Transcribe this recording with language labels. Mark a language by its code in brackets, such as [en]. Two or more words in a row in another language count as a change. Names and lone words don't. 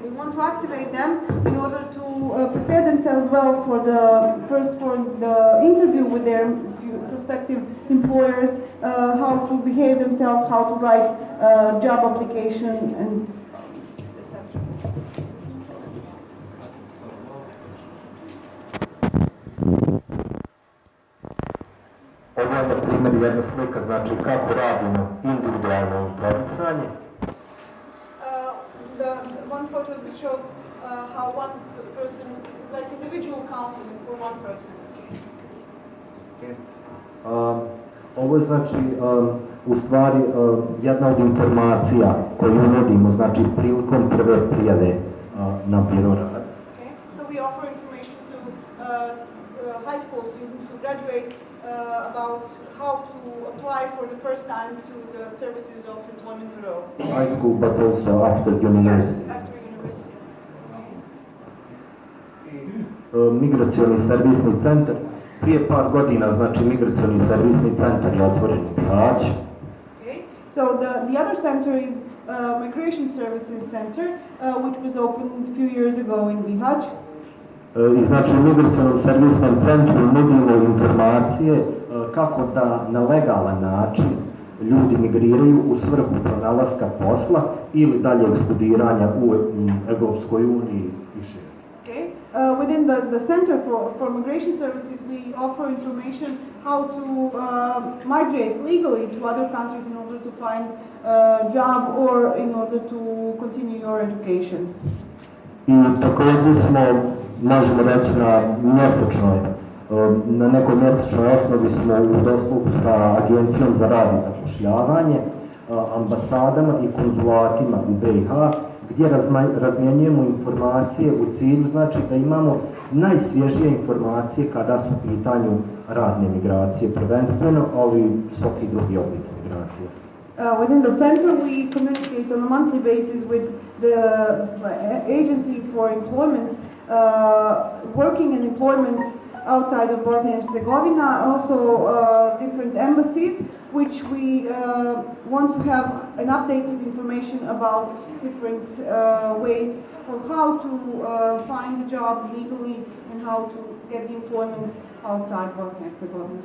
[en] We want to activate them in order to prepare themselves well for the interview with their prospective employers, how to behave themselves, how to write job application, and etc. [bs] Ovo je na primjer jedna slika, znači kako radimo individualno informisanje. [en] The one photo photo that shows how one person, like individual counseling for one person. [bs] Ovo je znači u stvari jedna od informacija koju nudimo znači prilikom prve prijave na biro rada. [en] Okay. So we offer information to high school students who graduate about how to apply for the first time to the services of employment bureau. High school, but also after university. Yes, after university. [bs] Migracioni servisni centar. Prije par godina, znači, migracioni servisni centar je otvoren u Bihaću. [en] Okay. So the other center is Migration Services Center, which was opened a few years ago in Bihać. [bs] I znači u migracionom servisnom centru nudimo informacije kako da na legalan način ljudi migriraju u svrhu pronalaska posla ili daljeg studiranja u Evropskoj uniji i šire. [en] Okay. Within the Center for Migration Services, we offer information how to migrate legally to other countries in order to find a job or in order to continue your education. [bs] I također smo, možemo reći, na nekoj mjesečnoj osnovi smo u dosluhu sa Agencijom za rad i zapošljavanje, ambasadama i konzulatima u BiH, gdje razmjenjujemo informacije u cilju, znači da imamo najsvježije informacije kada su u pitanju radne migracije prvenstveno, ali i svaki drugi oblici migracije. [en] Within the center, we communicate on a monthly basis with the Agency for Employment, working and employment outside of Bosnia and Herzegovina, also different embassies, which we want to have an updated information about different ways of how to find a job legally and how to get the employment outside Bosnia and Herzegovina.